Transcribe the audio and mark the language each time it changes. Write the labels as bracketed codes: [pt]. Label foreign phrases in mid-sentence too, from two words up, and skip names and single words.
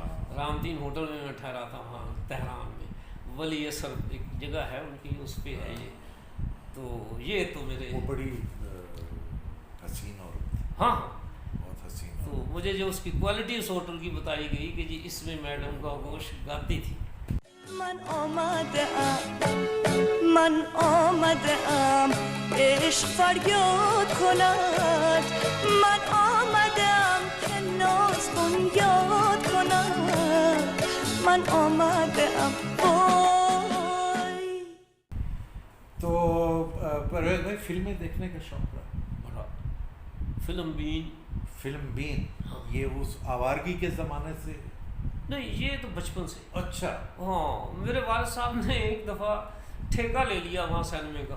[hi] रामतीन होटल में मैं ठहरा था वहाँ तेहरान में। वली असर एक जगह है उनकी, उस पे है ये। तो ये तो मेरे वो बड़ी हसीन औरत थी, हाँ बहुत हसीन तो औरत। मुझे जो उसकी क्वालिटी उस होटल की बताई गई कि जी इसमें मैडम का गोश्त गाती थी। [fa] من آمدم عشق فریاد کند من آمدم که ناز بنیاد کند من آمدم وای [hi] तो परवेज भाई फिल्में देखने का शौक रहा? बड़ा फिल्म बीन फिल्म बीन, हाँ। ये उस आवारगी के ज़माने से? नहीं, ये तो बचपन से। अच्छा। हाँ मेरे वालिद साहब ने एक दफ़ा ठेका ले लिया वहाँ सिनेमे का,